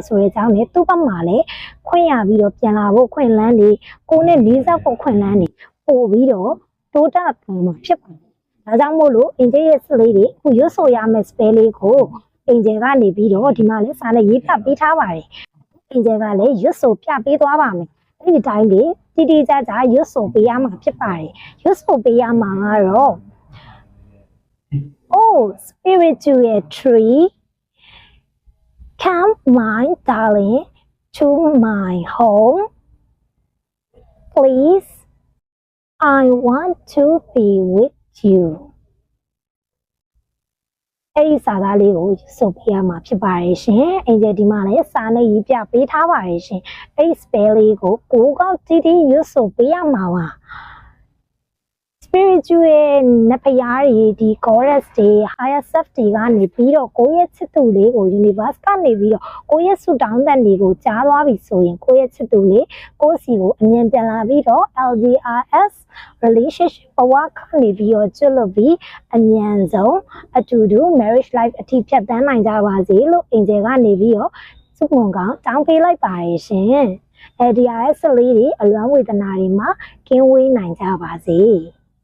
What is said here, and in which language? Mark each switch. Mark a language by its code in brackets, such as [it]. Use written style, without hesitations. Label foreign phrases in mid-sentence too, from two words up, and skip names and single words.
[my] ဆိုတဲ့အကြောင်းနဲ့သူ့ဘက်မှာလည်းခွင့်ရပြီးတော့ပြန်လာဖို့ခွင့်လန်းနေကိုနဲ့လေးစားဖို့ခွင့်လန်းနေပို့ပြီးတော့တိုးတက်ပုံမှာဖြစ်ပါတယ်ဒါကြောင့်မို့လို့အင်ဂျင်ရဲ့စစ်လေးတွေအခုရွတ်ဆိုရမယ့် spell လေးကိုအင်ဂျင်ကနေပြီးတော့ဒီမှာလဲစာနဲ့ရေးပြပေးထားပါတယ်အင်ဂျင်ကလည်းရွတ်ဆိုပြပေးသွားပါမယ်အဲ့ဒီတိုင်းလေးတိတိကျကျရွတ်ဆိုပေးရမှာဖြစ်ပါတယ်ရွတ်ဆိုပေးရမှာကတော့ [en] Oh spiritual tree come my darling to my home please I want to be with you [my] အဲ့ဒီစာသားလေးကိုဆိုပြရမှာဖြစ်ပါတယ်ရှင်အင်ဂျယ်ဒီမှာလည်းစာနဲ့ရေးပြပေးထားပါတယ်ရှင်အဲ့ဒီ spell လေးကိုကိုကောက်တီးတီးရွတ်ဆိုပေးရမှာပါ spiritual နဖျားတွေဒီ goddess တွေ [en] higher self [my] တွေကနေပြီးတော့ကိုယ့်ရဲ့ချစ်သူလေးကို universe ကနေပြီး တော့ကိုယ့်ရဲ့ဆုတောင်းတဲ့နေကိုကြားသွားပြီဆိုရင်ကိုယ့်ရဲ့ချစ်သူလေးကိုယ့်စီကိုအမြင်ပြန်လာပြီးတော့ [en] LDRS relationship [my] ဘဝကနေပြီးတော့ကျွတ်လွတ်ပြီးအမြန်ဆုံးအတူတူ [en] marriage life [my] အထိဖြတ်သန်းနိုင်ကြပါစေလို့အင်ဂျယ်ကနေပြီးတော့စုပုံကောင်းတောင်းပေးလိုက်ပါရရှင်LDRS လေးတွေအလွမ်းဝေဒနာတွေမှာကင်းဝေးနိုင်ကြပါစေ